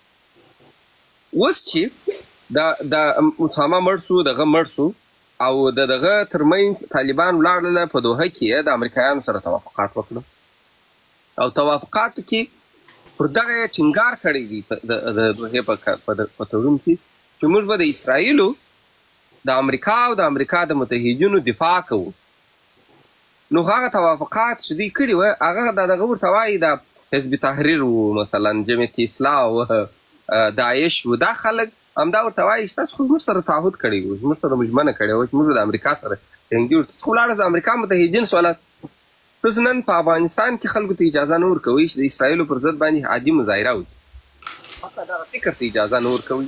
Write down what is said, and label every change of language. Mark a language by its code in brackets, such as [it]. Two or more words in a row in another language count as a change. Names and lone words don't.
[ps] اوس چې د اسامه مړ سو، دغه مړ سو، او دغه ترمنځ طالبان ولاړله په دوحه کې د امریکایانو سره توافقات وکړه، او توافقاتو کې پر دغه ټینګار کړی دی د دوحې په تړون کې چې موږ به د اسرائیلو د امریکا او د امریکا د متحدینو دفاع کوو. نو هغه توافقات چې دوی کړي وه، هغه دغه ورته وایي د حزب تحریر و مثلا جمعیت اصلاح و داعش و دا خلک همدا ورته وایي چې تاسو خو زموږ سره تعهد کړی وو، زموږ سره مو ژمنه کړې وه چې موږ د امریکا سره جنګي وو، تاسو خو ولاړئ د امریکا متحدین شولاست. تاسو نن په افغانستان کې خلکو ته اجازه نه ورکوئ چې د اسرائیلو پر ضد باندې عادي مظاهره وکړي، حتی دغه فکر ته اجازه نه ورکوئ.